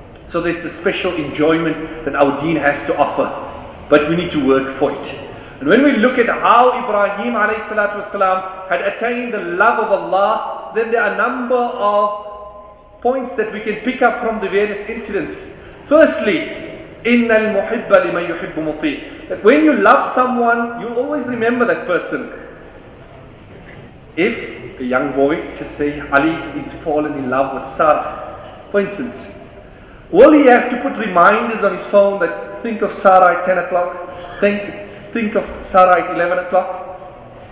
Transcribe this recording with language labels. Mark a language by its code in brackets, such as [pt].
[en] So there's the special enjoyment that our deen has to offer, but we need to work for it. And when we look at how Ibrahim alayhi salatu wasalam had attained the love of Allah, then there are a number of points that we can pick up from the various incidents. Firstly, [ar] إِنَّ الْمُحِبَّ لِمَنْ يُحِبُّ مُطِيعٌ. [en] That when you love someone, you always remember that person. If a young boy, just say, Ali is fallen in love with Sara, for instance, will he have to put reminders on his phone that think of Sara at 10 o'clock, think of Sara at 11 o'clock?